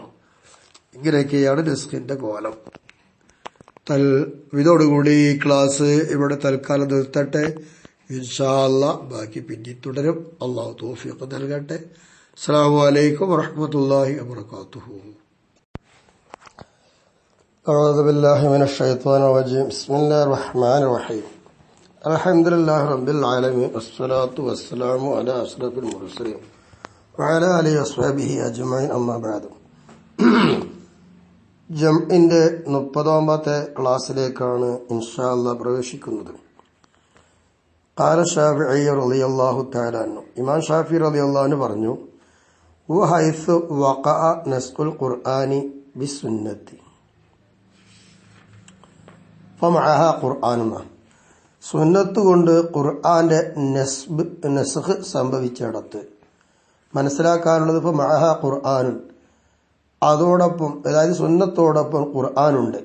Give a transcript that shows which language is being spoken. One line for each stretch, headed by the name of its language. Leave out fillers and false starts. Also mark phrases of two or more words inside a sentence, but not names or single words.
Malayalam: ഇങ്ങനെയൊക്കെയാണ് നസ്ഖിന്റെ കോലം. ഇതോടുകൂടി ഈ ക്ലാസ് ഇവിടെ തൽക്കാലം നിർത്തട്ടെ.
Arabic: إن شاء الله
Malayalam: ബാക്കി പിന്നെ തുടരും. അല്ലാഹു തൗഫീഖ് നൽകട്ടെ.
Arabic: السلام عليكم ورحمة الله وبركاته. أعوذ بالله من الشيطان الرجيم. بسم الله الرحمن الرحيم. الحمد لله رب العالمين والصلاة والسلام على أشرف المرسلين وعلى آله وصحبه أجمعين. أما بعد.
Malayalam: ജംഇന്റെ 30ാമത്തെ ക്ലാസ്സിലേക്കാണ്
Arabic: إن شاء الله
Malayalam: പ്രവേശിക്കുന്നത്.
Arabic: قال الشافعي رضي الله تعالى عنه,
Malayalam: ഇമാം ഷാഫിഈ
Arabic: رضي الله عنه
Malayalam: പറഞ്ഞു,
Arabic: وحيث وقع نسخ القرآن بالسنة فمعها قرآن,
Malayalam: സുന്നത്ത് കൊണ്ട് ഖുർആന്റെ നസ്ഖ് സംഭവിച്ചിടത്ത് മനസ്സിലാക്കാനുള്ളത്
Arabic: فمعها قرآن,
Malayalam: അതോടൊപ്പം, അതായത് സുന്നത്തോടൊപ്പം ഖുർആനുണ്ട്.